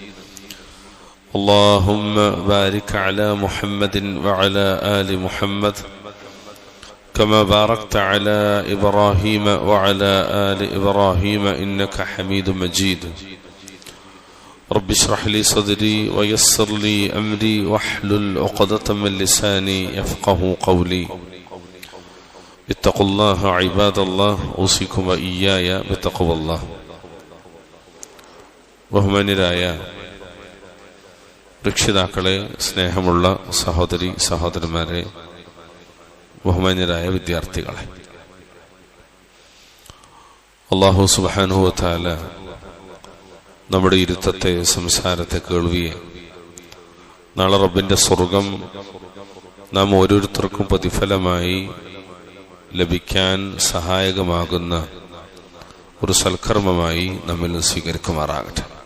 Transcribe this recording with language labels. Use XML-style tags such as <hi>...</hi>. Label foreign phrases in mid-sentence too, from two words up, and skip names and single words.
<ar>اللهم بارك على محمد وعلى آل محمد كما باركت على إبراهيم وعلى آل إبراهيم إنك حميد مجيد. رب اشرح لي صدري ويسر لي أمري واحلل عقدة من لساني يفقه قولي. اتقوا الله عباد الله، اوصيكم وإياي بتقوى الله.</ar> <ml>ബഹുമാന്യരായ രക്ഷിതാക്കളെ, സ്നേഹമുള്ള സഹോദരി സഹോദരന്മാരെ, ബഹുമാന്യരായ വിദ്യാർത്ഥികളെ, അല്ലാഹു</ml> <ar>سبحانه وتعالى</ar> <ml>നമ്മുടെ ഇരുത്തത്തെ, സംസാരത്തെ, കേൾവിയെ നാളെ റബ്ബിന്റെ സ്വർഗം നാം ഓരോരുത്തർക്കും പ്രതിഫലമായി ലഭിക്കാൻ സഹായകമാകുന്ന ഒരു സൽക്കർമ്മമായി നമ്മിൽ സ്വീകരിക്കുമാറാകട്ടെ.</ml>